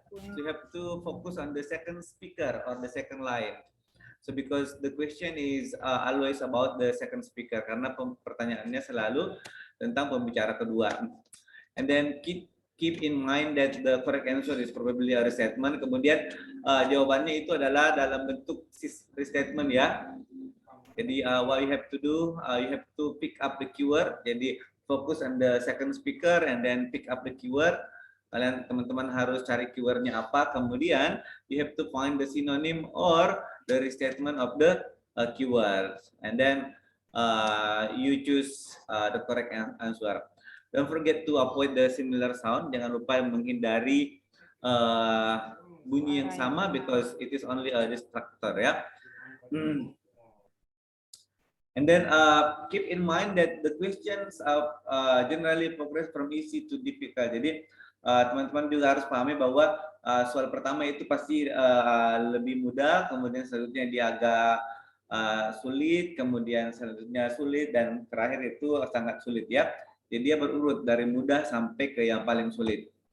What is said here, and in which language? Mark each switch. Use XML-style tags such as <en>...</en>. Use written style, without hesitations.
<en>So you have to focus on the second speaker or the second line. So because the question is always about the second speaker,</en> <id>karena pertanyaannya selalu tentang pembicara kedua.</id> <en>And then keep in mind that the correct answer is probably a restatement.</en> <id>Kemudian jawabannya itu adalah dalam bentuk restatement ya.</id> <en>Jadi what you have to do, you have to pick up the keyword. Jadi fokus on the second speaker and then pick up the keyword.</en> <id>Kalian teman-teman harus cari keywordnya apa. Kemudian</id> <en>you have to find the synonym or the restatement of the keywords. And then you choose the correct answer. Don't forget to avoid the similar sound.</en> <id>Jangan lupa menghindari bunyi yang sama</id> <en>because it is only a distractor ya. And then keep in mind that the questions generally progress from easy to difficult.</en> <id>Jadi teman-teman juga harus pahami bahwa soal pertama itu pasti lebih mudah, kemudian selanjutnya dia agak sulit, kemudian selanjutnya sulit, dan terakhir itu sangat sulit ya. Jadi dia berurut dari mudah sampai ke yang paling sulit.</id>